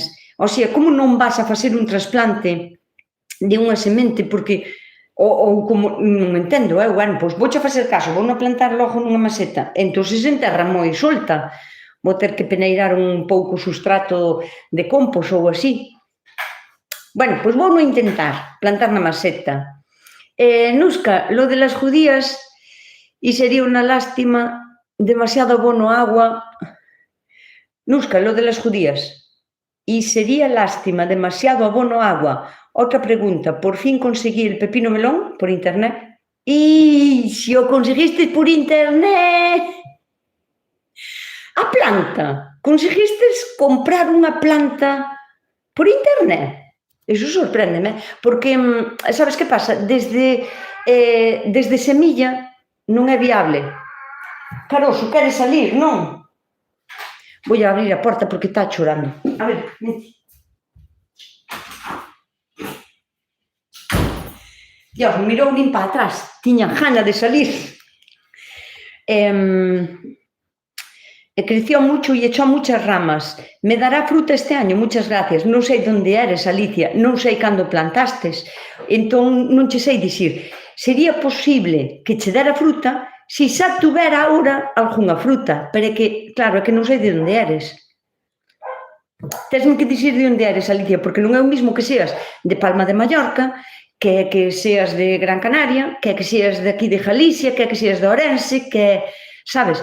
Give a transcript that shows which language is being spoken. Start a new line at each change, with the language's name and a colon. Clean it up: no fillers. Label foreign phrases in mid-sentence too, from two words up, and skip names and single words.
Spanish: O sea,
Galician: como non vas a facer un trasplante de unha semente, porque, ou como, non entendo, bueno, pois vouche facer caso, vou non plantar logo nunha maceta, entón se enterra moi solta, vou ter que peneirar un pouco o sustrato de compost ou así. Bueno, pois vou non intentar plantar na maceta. Nusca,
Spanish: lo de las judías,
Galician: e sería unha lástima, demasiado abono agua.
Spanish: Nusca, lo de las judías, y sería lástima, demasiado abono agua. Otra pregunta, ¿por fin conseguí el pepino melón por internet?
Galician: Y si o conseguiste por internet, a planta, conseguiste comprar unha planta por internet? Iso sorpréndeme, porque, sabes que pasa? Desde semilla non é viable. Caroso, queres salir, non? Vou a abrir a porta porque está chorando. A ver, vente. Dios, me mirou nin para atrás. Tiña gana de salir.
Spanish: Creció mucho y echó muchas ramas. Me dará fruta este año, muchas gracias.
Galician: Non sei onde eres, Alicia, non sei cando plantastes. Entón, non che sei dicir. Sería posible que che dera fruta se xa tuvera ahora algunha fruta, pero é que, claro, é que non sei de onde eres. Tesme que dicir de onde eres, Alicia, porque non é o mismo que seas de Palma de Mallorca, que seas de Gran Canaria, que seas de aquí de Galicia, que seas de Ourense, sabes?